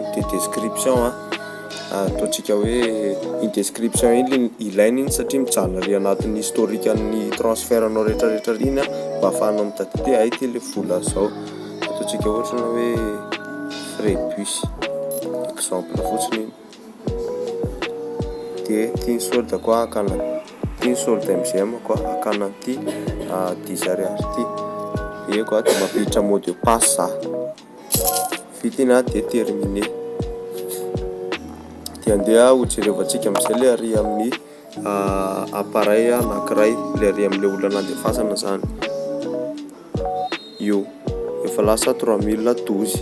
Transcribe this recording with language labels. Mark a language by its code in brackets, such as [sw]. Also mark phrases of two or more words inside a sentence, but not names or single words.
[mg] Dia description ataontsika hoe iny description iny ilaina iny satria mijanona ary anatin'ny historique ny transfert anao rehetrarehetra iny mba ahafahanao mitady hoe ty le vola zao. Ataontsika ohatra hoe [fr] frais bus exemple [mg] fotsiny iny. Dia tiany solde koa akana, tiany solde MGM koa akana ty 10 ariary ty. Dia koa dia mampiditra [fr] mot de passe [mg] vita iny dia terminé. Dia andeha hojerevantsika amin'izay le ary amin'ny appareil anankiray, le ary amin'le olona nandefasana zany. Io efa lasa 3012.